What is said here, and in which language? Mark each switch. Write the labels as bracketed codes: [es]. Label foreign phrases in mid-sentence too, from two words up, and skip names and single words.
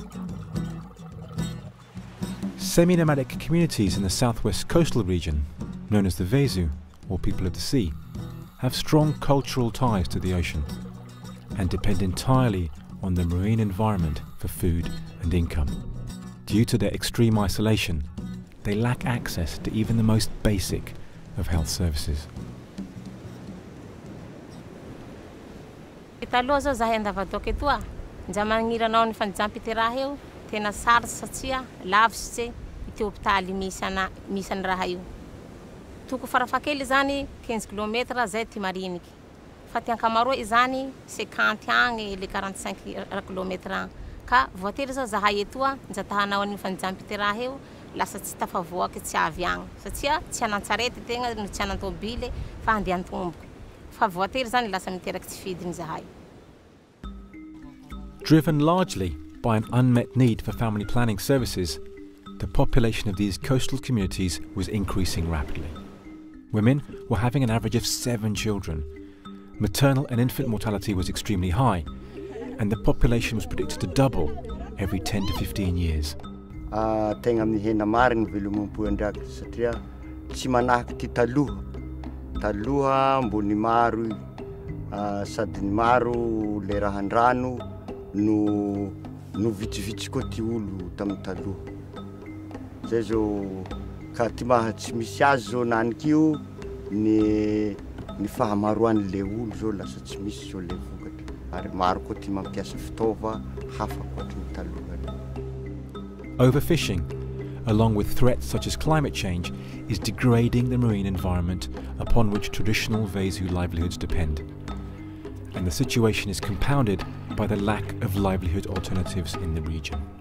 [en] Semi-nomadic communities in the southwest coastal region, known as the Vezu, or people of the sea, have strong cultural ties to the ocean and depend entirely on the marine environment for food and income. Due to their extreme isolation, they lack access to even the most basic of health services. [mg] Taloha zao zahay andavadoaka etoa, nja magniranao ny fanjampiteraha eo, tena sarotsy satria lavitsy ity hôpitaly misy ny raha io. Toko farafakely zany 15 km zay ty mariniky. Fa ty ankamaroa izany 50 agny le 45 km. Ka voatery zao zahay etoa, nja tahanao ny fanjampiteraha eo, lasa tsy tafavoaky tsy avy agny. Satria tsy anan-tsarety tegna no tsy anan-tôbily fa andeha an-tomboky. Fa voatery zany lasa miteraky tsy fidiny zahay. [en] Driven largely by an unmet need for family planning services, the population of these coastal communities was increasing rapidly. Women were having an average of 7 children. Maternal and infant mortality was extremely high, and the population was predicted to double every 10 to 15 years. [mg] Tegna mihena marigny velomam-pondraky satria tsy manahaky ty taloha. Taloha mbony maro sady maro le rahan-drano no vitsivitsy koa ty olo tamin'ny taloha. Zay zao ka ty maha tsy misy azy zao naniky io ny fahamaroan'le olo zao lasa tsy misy zao le vokatra. Ary maro koa ty mampiasa fitaova hafa koatrin'ny taloha. [en] Overfishing, along with threats such as climate change, is degrading the marine environment upon which traditional Vezu livelihoods depend. And the situation is compounded by the lack of livelihood alternatives in the region.